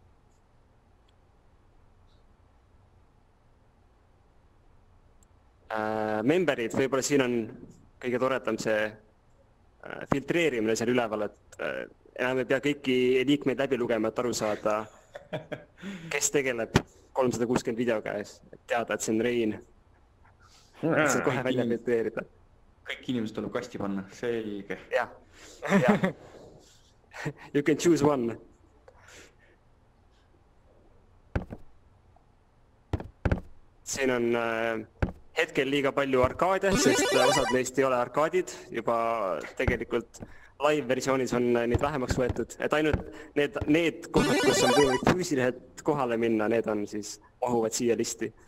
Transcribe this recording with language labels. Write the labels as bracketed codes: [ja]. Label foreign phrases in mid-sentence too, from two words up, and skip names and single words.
[et] Memberid, võib-olla siin on kõige toredam see filtreerimine seal üleval, et enam ei pea kõiki liikmeid läbi lugema, et aru saada, kes tegeleb 360 videoga, et teada, et see on Rein. Et see kohe välja filtreerida. Kõik inimesed tuleb kasti panna, selge. Jah. [en] You can choose one. [et] Siin on hetkel liiga palju arkaade, sest osad neist ei ole arkaadid, juba tegelikult live versioonis on neid vähemaks võetud, et ainult need kohad, kus on võimalik füüsiliselt kohale minna, need on siis, mahuvad siia listi.